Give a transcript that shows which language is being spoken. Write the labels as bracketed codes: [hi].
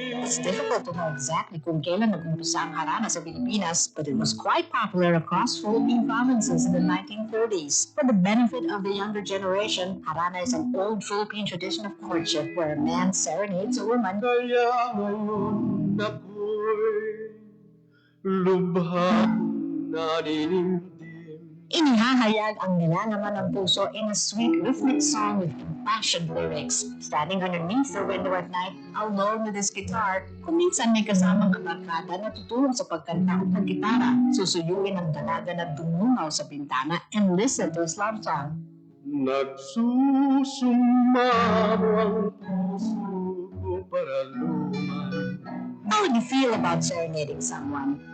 [en] It's difficult to know exactly kung kailan nag-umpisa ang harana sa Pilipinas, but it was quite popular across Philippine provinces in the 1930s. For the benefit of the younger generation, harana is an old Philippine tradition of courtship where a man serenades a woman. [tl] Kaya ngayon ako'y lubhang naninindim. [en] Inihahayag ang nilalaman ng puso in a sweet rhythmic song with impassioned lyrics. [tl] Standing underneath the window at night, alone with his guitar, kung minsan may kasamang kabarkada na tutulong sa pagkanta at pagkitara, susuyuin ang dalaga na dumungaw sa bintana and listen to his love song. Nagsusumamo ang puso ko para luman. [en] How would you feel about serenading someone?